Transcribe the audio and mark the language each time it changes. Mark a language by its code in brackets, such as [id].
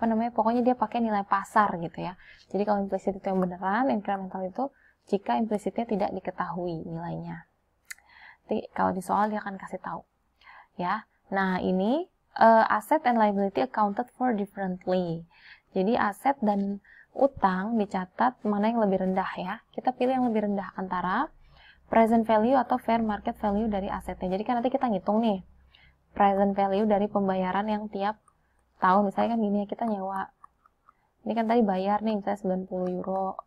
[id] Pokoknya dia pakai nilai pasar gitu ya. Jadi kalau implicit itu yang beneran, incremental itu jika implicitnya tidak diketahui nilainya. Jadi kalau di soal dia akan kasih tahu ya. Nah, ini [en] asset and liability accounted for differently. [id] Jadi aset dan utang dicatat mana yang lebih rendah ya. Kita pilih yang lebih rendah antara present value atau fair market value dari asetnya. Jadi kan nanti kita ngitung nih present value dari pembayaran yang tiap tahun. Misalnya kan gini ya, kita nyewa. Ini kan tadi bayar nih misalnya 90 euro.